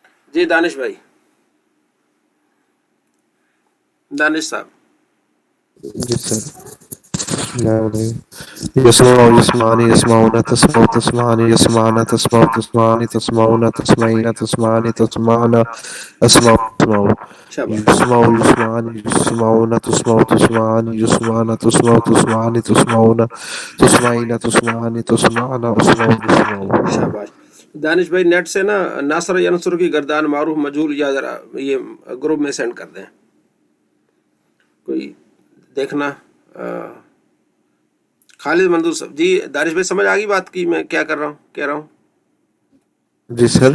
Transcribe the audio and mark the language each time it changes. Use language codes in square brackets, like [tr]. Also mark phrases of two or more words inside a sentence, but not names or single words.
[ur] جی دانش بھائی، دانش صاحب. جی سر. [ar] بسم اللہ الرحمن الرحیم. یسمع یسمعانی یسمعون تسمع تسمعانی یسمعنا تسمع تسمعانی تسمعون تسمعین تسمعانی تسمعنا اسمع اسمع. [ur] شاباش. [ar] یسمع یسمعانی یسمعون تسمع تسمعانی یسمعنا تسمع تسمعانی تسمعون تسمعین تسمعانی تسمعنا اسمع اسمع. [ur] شاباش. دانش بھائی نیٹ سے نا ناصر ینصر کی گردان معروف مجہول یا ذرا یہ گروپ میں سینڈ کر دیں. کوئی دیکھنا. خالد منظور صاحب. جی دانش بھائی سمجھ آ گئی بات کی میں کیا کر رہا ہوں کہہ رہا ہوں؟ جی سر.